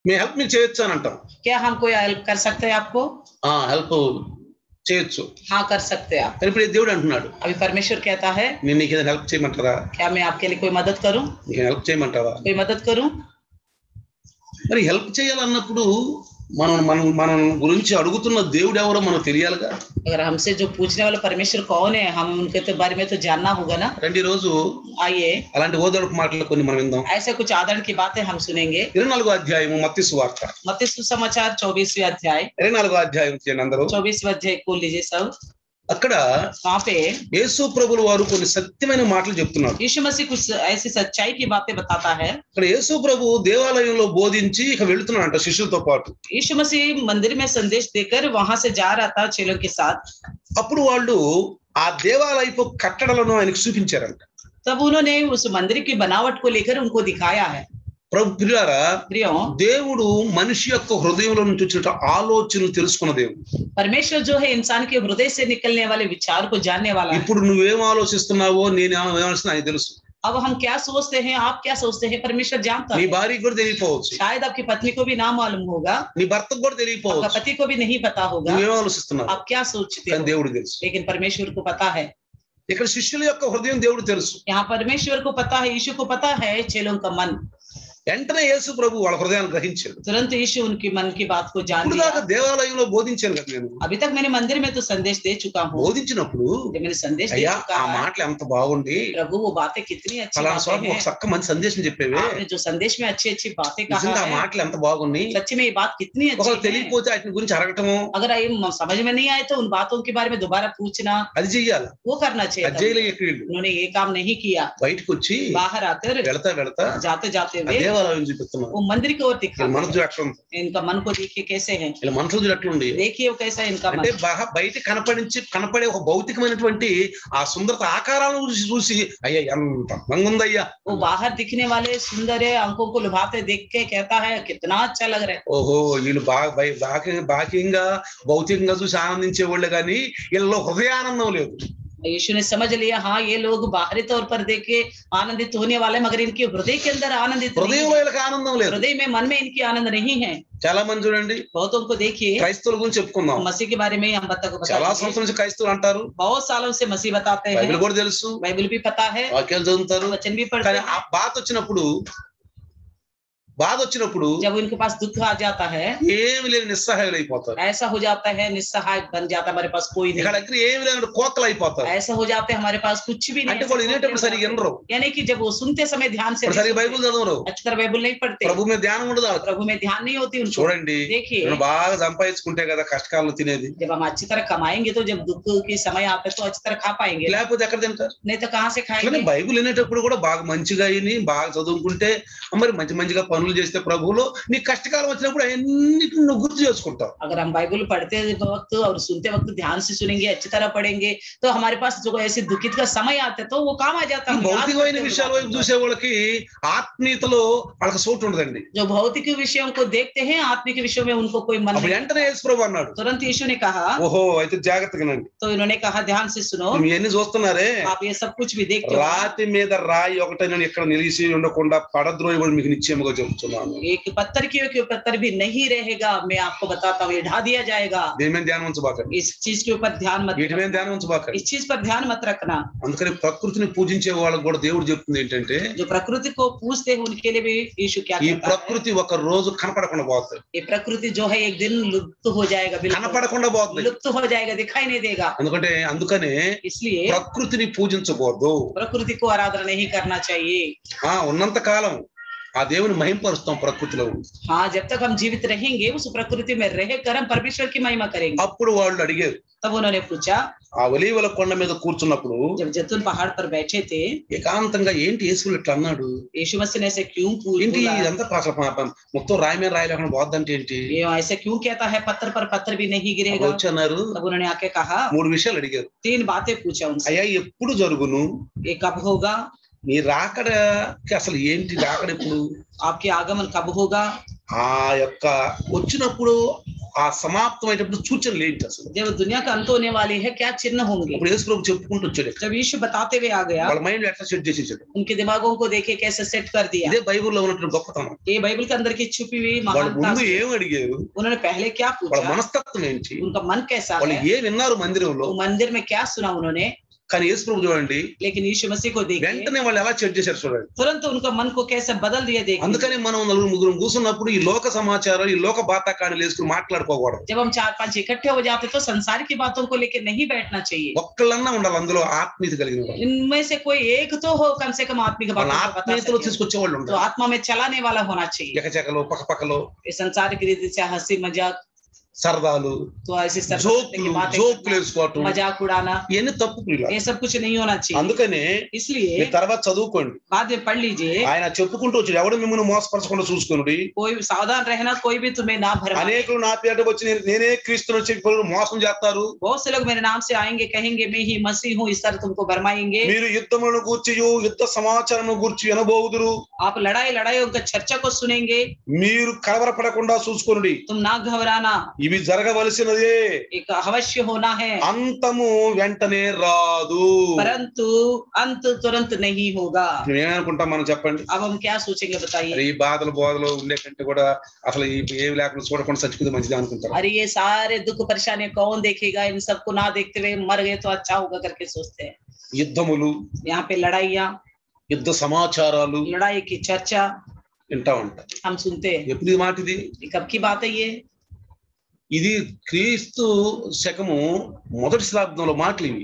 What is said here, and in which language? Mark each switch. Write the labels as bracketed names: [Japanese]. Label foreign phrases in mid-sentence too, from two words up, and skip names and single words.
[Telugu] మేము హెల్ప్ మీకు చేయొచ్చు అని అంటాం. [Hindi] क्या हम कोई हेल्प कर सकते हैं आपको? [Telugu] హెల్ప్ చేయొచ్చు. [Hindi] हाँ कर सकते हैं आप. [Telugu] కానీ ఇప్పుడు దేవుడు అంటున్నాడు, [Hindi] अभी परमेश्वर कहता है, [Telugu] నేను నీకు ఏదైనా హెల్ప్ చేయమంటారా? [Hindi] क्या मैं आपके लिए कोई मदद करूं? [Telugu] నీకు హెల్ప్ చేయమంటావా? [Hindi] कोई मदद करूं? [Telugu] మరి హెల్ప్ చేయాలన్నప్పుడు మనం మనం మనం గురించి అడుగుతున్న దేవుడు ఎవరో మనకు తెలియాలిగా. [Hindi] अगर हमसे जो पूछने वाला परमेश्वर कौन है, हमें उनके तो बारे में तो जानना होगा ना. [Telugu] రండి రోజు [Hindi] आइए [Telugu] అలాంటి ఓదార్పు మాటలు కొన్ని మనం విందాం. [Hindi] ऐसे कुछ आदरण की बातें हम सुनेंगे. [Telugu] 24వ అధ్యాయము మత్తయి సువార్త. [Hindi] मत्ती सुसमाचार 24वें अध्याय. [Telugu] 24వ అధ్యాయం చేయండి అందరూ. [Hindi] 24वें अध्याय खोल लीजिए सब. [Telugu] అక్కడ [Hindi] वहाँ पे [Telugu] యేసు ప్రభువుల వారు కొన్ని సత్యమైన మాటలు చెప్తున్నారు. [Hindi] यीशु मसीह कुछ ऐसी सच्चाई की बातें बताता है. [Telugu] ఇక్కడ యేసు ప్రభు దేవాలయంలో బోధించి ఇక వెళ్తున్నాడంట శిష్యులతో పాటు. [Hindi] यीशु मसीह मंदिर में संदेश देकर वहां से जा रहा था चेलों के साथ. [Telugu] అప్పుడు వాళ్ళు ఆ దేవాలయపు కట్టడలను ఆయనకు చూపించారంట. [Hindi] तब उन्होंने उस मंदिर की बनावट को लेकर उनको दिखाया है. [Telugu] ప్రభు ప్రియులారా, [Hindi] प्रियो, [Telugu] దేవుడు మనిషి యొక్క హృదయంలో నుంచి వచ్చిన ఆలోచనలు తెలుసుకున్న దేవుడు. [Hindi] परमेश्वर जो है इंसान के हृदय से निकलने वाले विचार को जानने वाला है. [Telugu] ఇప్పుడు నువ్వేం ఆలోచిస్తున్నావో నేను ఏమనుకున్నా ఆయనకు తెలుసు. [Hindi] अब हम क्या सोचते हैं, आप क्या सोचते हैं, परमेश्वर जानता [Telugu] నీ [Hindi] है. [Telugu] భార్యకు కూడా తెలియకపోవచ్చు, [Hindi] शायद आपकी पत्नी को भी ना मालूम होगा, [Telugu] నీ భర్తకు కూడా [Hindi] आपका [Telugu] తెలియకపోవచ్చు. [Hindi] पति को भी नहीं पता होगा [Telugu] నువ్వేం ఆలోచిస్తున్నావు [Hindi] आप क्या सोचते [Telugu] కానీ [Hindi] हो, [Telugu] దేవుడు తెలుసు. [Hindi] लेकिन परमेश्वर को पता है. [Telugu] ఇక్కడ శిష్యుల యొక్క హృదయం దేవుడు తెలుసు. [Hindi] यहाँ परमेश्वर को पता है, यीशु को पता है चेलों का मन. [Telugu] వెంటనే యేసు ప్రభు వాళ్ళ హృదయాన్ని గ్రహించాడు. [Hindi] तुरंत यीशु उनकी मन की बात को जान [Telugu] ఇప్పుడు [Hindi] लिया. [Telugu] దాకా దేవాలయంలో బోధించాను కదా నేను. [Hindi] अभी तक मैंने मंदिर में तो संदेश दे चुका हूँ. [Telugu] బోధించినప్పుడు [Hindi] जब मैंने संदेश दे [Telugu] అయ్యా [Hindi] चुका [Telugu] ఆ [Hindi] है, [Telugu] మాటలు ఎంత బాగుండి, [Hindi] प्रभु वो बातें कितनी अच्छी [Telugu] ఫలానా [Hindi] बातें [Telugu] స్వామి ఒక [Hindi] हैं. [Telugu] చక్క మంచి సందేశం చెప్పేవే, [Hindi] आपने जो संदेश में अच्छी अच्छी बातें कहा [Telugu] నిజంగా ఆ [Hindi] है, [Telugu] మాటలు ఎంత బాగుంది. [Hindi] सच में ये बात कितनी [Telugu] ఒకవేళ [Hindi] अच्छी है. [Telugu] తెలియకపోతే వాటి గురించి అడగటము, [Hindi] अगर ये समझ में नहीं आए तो उन बातों के बारे में दोबारा पूछना, [Telugu] అది చెయ్యాలి. [Hindi] वो करना चाहिए [Telugu] అది [Hindi] था. [Telugu] చేయలేక వీళ్ళు [Hindi] उन्होंने ये काम नहीं किया. [Telugu] బయటకు వచ్చి [Hindi] बाहर आकर [Telugu] వెళతా వెళతా [Hindi] जाते जाते [Telugu] ఆ [Hindi] हुए [Telugu] దేవాలయం చూపిస్తున్నారు. [Hindi] वो मंदिर की ओर [Telugu] వీళ్ళ [Hindi] दिखा. [Telugu] మనసు ఎట్లా ఉంది, [Hindi] इनका मन को देखिए कैसे है, [Telugu] వీళ్ళ మనసులు చూడు ఎట్లా ఉంది. [Hindi] देखिए वो कैसा है इनका [Telugu] అంటే [Hindi] मन. [Telugu] బయట కనపడే ఒక భౌతికమైనటువంటి ఆ సుందరత ఆకారాలను చూసి అయ్యా ఎంత అందంగా ఉందయ్యా, [Hindi] वो बाहर दिखने वाले सुंदर है, आंखों को लुभाते देख के कहता है कितना अच्छा लग रहा है. [Telugu] ఓహో వీళ్ళు బాహ్యంగా భౌతికంగా చూసి ఆనందించే వాళ్ళే కానీ వీళ్ళలో హృదయానందం లేదు. [Hindi] यीशु ने समझ लिया, हाँ ये लोग बाहरी तौर पर देख के आनंदित होने वाले, मगर इनके हृदय के अंदर आनंदित नहीं [Telugu] హృదయంలో [Hindi] है. [Telugu] వీళ్ళకి ఆనందం లేదు. [Hindi] हृदय में मन में इनकी आनंद नहीं है. [Telugu] చాలా మంది చూడండి, [Hindi] बहुतों को देखिए, [Telugu] క్రైస్తవుల గురించి చెప్పుకుందాం. [Hindi] मसीह के बारे में हम [Telugu] చాలా [Hindi] बताते [Telugu] సంవత్సరం నుంచి క్రైస్తవులు అంటారు, [Hindi] बहुत सालों से मसीह बताते हैं, [Telugu] బైబిల్ కూడా తెలుసు, [Hindi] बाइबल भी पता है, [Telugu] వాక్యాలు చదువుతారు. [Hindi] वचन भी पढ़ते [Telugu] కానీ ఆ [Hindi] हैं. [Telugu] బాధ వచ్చినప్పుడు [Hindi] जब उनके पास दुख आ जाता है, [Telugu] ఏమి లేని నిస్సహాయులు అయిపోతారు. [Hindi] ऐसा हो जाता है, निस्सहाय बन जाता है, हमारे पास कोई [Telugu] ఇక్కడ [Hindi] नहीं. [Telugu] దగ్గర ఏమి లేని కోతలు అయిపోతారు. [Hindi] ऐसा हो जाता है, हमारे पास कुछ भी [Telugu] అంటే [Hindi] नहीं. [Telugu] వాళ్ళు వినేటప్పుడు సరిగ్గా వినరు, [Hindi] यानी कि जब वो सुनते समय ध्यान से [Telugu] ఇప్పుడు సరిగ్గా బైబిల్ చదవరు, [Hindi] अच्छी तरह बाइबल नहीं पढ़ते, [Telugu] ప్రభు మీద ధ్యానం ఉండదు వాళ్ళకి. [Hindi] प्रभु में ध्यान नहीं होती उनको. [Telugu] చూడండి, [Hindi] देखिए, [Telugu] నేను బాగా సంపాదించుకుంటే కదా కష్టకాలంలో తినేది, [Hindi] जब हम अच्छी तरह कमाएंगे तो जब दुख की समय आता है तो अच्छी तरह खा पाएंगे, [Telugu] లేకపోతే ఎక్కడ తింటారు. [Hindi] नहीं तो कहाँ से [Telugu] కానీ [Hindi] खाएंगे. [Telugu] బైబిల్ వినేటప్పుడు కూడా బాగా మంచిగా విని బాగా చదువుకుంటే మరి మంచిగా పనులు చేస్తే ప్రభువులో నీ కష్టకాలం వచ్చినప్పుడు అన్నిటిని నువ్వు గుర్తు చేసుకుంటావు. [Hindi] अगर हम बाइबल पढ़ते वक्त और सुनते वक्त ध्यान से सुनेंगे, अच्छी तरह पढ़ेंगे, तो हमारे पास जो ऐसे दुखित का समय आता है तो वो काम आ जाता [Telugu] ఈ [Hindi] है. [Telugu] భౌతికమైన విషయాల వైపు చూసే వాళ్ళకి ఆత్మీయతలో వాళ్ళకి చోటు ఉండదండి. [Hindi] जो भौतिक विषयों को देखते हैं, आत्मिक विषयों में उनको कोई मन [Telugu] అప్పుడు [Hindi] नहीं. [Telugu] వెంటనే యేసు ప్రభు అన్నాడు, [Hindi] तुरंत यीशु ने कहा, [Telugu] ఓహో అయితే జాగ్రత్తగానండి, [Hindi] तो इन्होंने कहा ध्यान से सुनो, [Telugu] ఇవన్నీ చూస్తున్నారే, [Hindi] आप ये सब कुछ भी देखते हो. [Telugu] రాతి మీద రాయి ఒకటైనా ఇక్కడ నిలిచి ఉండకుండా పడద్రోయబడి మీకు నిశ్చయముగా చెబుతున్నాను. [Hindi] एक पत्थर की पत्थर भी नहीं रहेगा, मैं आपको बताता हूँ, ये ढा दिया जाएगा. [Telugu] దీని మీద ధ్యానం ఉంచబాకండి, [Hindi] इस चीज के ऊपर ध्यान मत [Telugu] వీటి మీద [Hindi] रखना. [Telugu] ధ్యానం ఉంచబాకండి. [Hindi] इस चीज पर ध्यान मत रखना. [Telugu] అందుకని ప్రకృతిని పూజించే వాళ్ళకి కూడా దేవుడు చెప్తుంది ఏంటంటే, [Hindi] जो प्रकृति को पूजते हैं उनके लिए भी यीशु क्या [Telugu] ఈ [Hindi] कहता है, [Telugu] ప్రకృతి ఒక రోజు కనపడకుండా పోతుంది, [Hindi] ये प्रकृति जो है एक दिन लुप्त हो जाएगा, बिल्कुल [Telugu] కనపడకుండా పోతుంది. [Hindi] लुप्त हो जाएगा, दिखाई नहीं देगा. [Telugu] అందుకనే [Hindi] इसलिए [Telugu] ప్రకృతిని పూజించకూడదు. [Hindi] प्रकृति को आराधना नहीं करना चाहिए. [Telugu] ఉన్నంత కాలం ఆ దేవుని మహింపరుస్తాం ప్రకృతిలో ఉంది. [Hindi] हाँ, जब तक हम जीवित रहेंगे उस प्रकृति में रहकर हम परमेश्वर की महिमा करेंगे. [Telugu] అప్పుడు వాళ్ళు అడిగారు, [Hindi] तब उन्होंने पूछा, [Telugu] ఆ ఒలీవల కొండ మీద కూర్చున్నప్పుడు [Hindi] जब जैतून पहाड़ पर बैठे थे, [Telugu] ఏకాంతంగా ఏంటి యేసు ఇట్లా అన్నాడు, [Hindi] यीशु मसीह ने ऐसे क्यों [Telugu] ఏంటి [Hindi] बोला, [Telugu] ఇదంతా మొత్తం రాయి మీద రాయి లేకుండా పోద్దంటే ఏంటి, [Hindi] ये ऐसे क्यों कहता है, पत्थर पर पत्थर भी नहीं गिरेगा. [Telugu] వచ్చి అన్నారు. [Hindi] तब उन्होंने आके कहा, [Telugu] 3 విషయాలు అడిగారు. [Hindi] 3 बातें पूछा उनसे. [Telugu] అయ్యా ఎప్పుడు జరుగును, [Hindi] ये कब होगा, [Telugu] నీ రాకడకి అసలు ఏంటి, రాకడ ఎప్పుడు, [Hindi] आपके आगमन कब होगा, [Telugu] ఆ యొక్క వచ్చినప్పుడు ఆ సమాప్తమైనప్పుడు సూచనలు ఏంటి అసలు? [Hindi] जब दुनिया का अंत होने वाली है क्या चिन्ह होंगे? [Telugu] ఇప్పుడు యేసు ప్రభు చెప్పుకుంటూ వచ్చాడు. [Hindi] जब यीशु बताते हुए आ गया, [Telugu] వాళ్ళ మైండ్ ఎట్లా సెట్ చేసేసాడు. [Hindi] उनके दिमागों को देखे कैसे सेट कर दिया। [Telugu] ఇదే బైబిల్లో ఉన్నటువంటి గొప్పతనం. [Hindi] ये बाइबल के अंदर की छुपी हुई [Telugu] వాళ్ళు [Hindi] महानता [Telugu] ముందు [Hindi] से [Telugu] ఏం అడిగారు, [Hindi] उन्होंने पहले क्या [Telugu] వాళ్ళ [Hindi] पूछा, [Telugu] మనస్తత్వం ఏంటి, [Hindi] उनका मन कैसा [Telugu] వాళ్ళు [Hindi] है, [Telugu] ఏం విన్నారు మందిరంలో. [Hindi] वो मंदिर में क्या सुना उन्होंने। [Telugu] కానీ యేసు ప్రభు చూడండి [Hindi] लेकिन यीशु मसीह को देखिए, [Telugu] వెంటనే వాళ్ళు ఎలా సెట్ చేశారు చూడండి. [Hindi] तुरंत उनका मन को कैसे बदल दिया देखिए। [Telugu] అందుకని మనం నలుగురు ముగ్గురు కూర్చున్నప్పుడు ఈ లోక సమాచారం ఈ లోక బాతాకాణలు వేసుకుని మాట్లాడుకోకూడదు. [Hindi] जब हम 4-5 इकट्ठे हो जाते तो संसार की बातों को लेकर नहीं बैठना चाहिए। [Telugu] ఒక్కళ్ళన్నా ఉండాలి అందులో ఆత్మీయత కలిగిన వాళ్ళు. [Hindi] इनमें से कोई एक तो हो कम से कम आत्मिक [Telugu] వాళ్ళ [Hindi] बातों को बता [Telugu] ఆత్మీయతలో [Hindi] सके, [Telugu] తీసుకొచ్చే వాళ్ళు [Hindi] तो [Telugu] ఉండాలి. [Hindi] आत्मा में चलाने वाला होना चाहिए। [Telugu] ఎకచెకలు పక్కపక్కలో [Hindi] ये संसार की रीति से हंसी मजाक, [Telugu] సరదాలు [Hindi] तो ऐसी सब [Telugu] జోకులు జోకులు వేసుకోవటం [Hindi] मजाक उड़ाना, [Telugu] ఇవన్నీ తప్పు ప్రియులారా. [Hindi] ये सब कुछ नहीं होना चाहिए। [Telugu] అందుకనే [Hindi] इसलिए [Telugu] మీ తర్వాత చదువుకోండి. [Hindi] बाद में पढ़ लीजिए, [Telugu] ఆయన చెప్పుకుంటూ వచ్చాడు ఎవడు మిమ్మల్ని మోసపరచకుండా చూసుకుని. [Hindi] कोई सावधान रहना, कोई भी तुम्हें ना भरमाए। [Telugu] అనేకులు నా పేట వచ్చి నేనే క్రీస్తుని చెప్పి మోసం చేస్తారు. [Hindi] बहुत से लोग मेरे नाम से आएंगे, कहेंगे मैं ही मसीह हूँ, इस तरह तुमको भरमाएंगे। [Telugu] మీరు యుద్ధములను గూర్చియు యుద్ధ సమాచారమును గూర్చి వినబోదురు. [Hindi] आप लड़ाइयों का चर्चा को सुनेंगे, [Telugu] మీరు కలవరపడకుండా చూసుకొనుడి. [Hindi] तुम ना घबराना, [Telugu] ఇవి జరగవలసినదే, [Hindi] एक अवश्य होना है, [Telugu] అంతము వెంటనే రాదు. [Hindi] परंतु अंत तुरंत नहीं होगा। [Telugu] మేమేమనుకుంటాం మనం చెప్పండి. [Hindi] अब हम क्या सोचेंगे बताइए। [Telugu] ఈ బాధలు బోధలు ఉండే కంటే కూడా అసలు ఏమి లేకుండా చూడకుండా చచ్చిపోతే మంచిది అనుకుంటారు. [Hindi] अरे ये सारे दुख परेशानी कौन देखेगा, इन सबको ना देखते हुए मर गए तो अच्छा होगा करके सोचते हैं। [Telugu] యుద్ధములు [Hindi] यहाँ पे लड़ाइयाँ, [Telugu] యుద్ధ సమాచారాలు [Hindi] लड़ाई की चर्चा [Telugu] వింటా ఉంటాం. [Hindi] हम सुनते हैं। [Telugu] ఎప్పుడు ఈ మాట ఇది? [Hindi] ये कब की बात है ये? [Telugu] ఇది క్రీస్తు శకము మొదటి శతాబ్దంలో మాటలు ఇవి.